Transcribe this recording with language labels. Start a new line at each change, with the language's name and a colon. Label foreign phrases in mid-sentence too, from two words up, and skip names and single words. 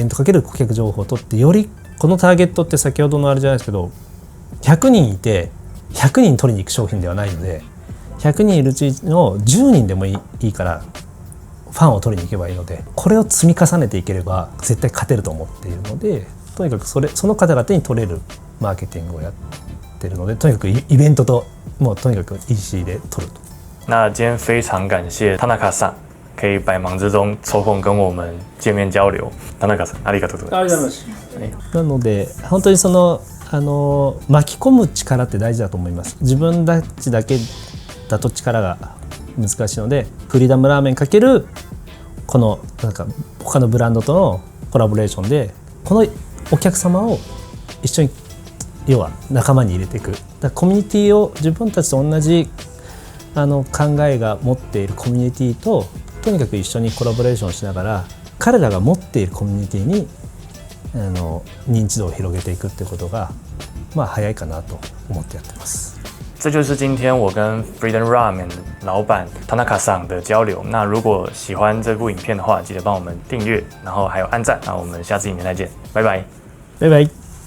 Japanese: ントかける顧客情報を取ってよりこのターゲットって先ほどのあれじゃないですけど100人いて100人取りに行く商品ではないので100人いるうちの10人でもいいからファンを取りに行けばいいのでこれを積み重ねていければ絶対勝てると思っているのでとにかくその方々に取れるマーケティングをやってるのでとにかくイベントともうとにかく EC で取ると。
Chinese: 那今天非常感谢田中さん可以百忙之中抽空跟我们见面交流。
Japanese: 田中さんありがとうございます。なので本当に巻き込む力って大事だと思います。自分たちだけだと力が難しいのでフリーダムラーメンかけるこの他のブランドとのコラボレーションでこのお客様を一緒に要は仲間に入れていくコミュニティを自分たちと同じ考えが持っているコミュニティととにかく一緒にコラボレーションしながら彼らが持っているコミュニティに認知度を広げていくっていうことが早いかなと思ってやってます。
Chinese: 这就是今天我跟 Freedom Ramen 老板 Tanaka さん的交流。那如果喜欢这部影片的话，记得帮我们订阅，然后还有按赞。那我们下次影片再见，拜拜，拜拜。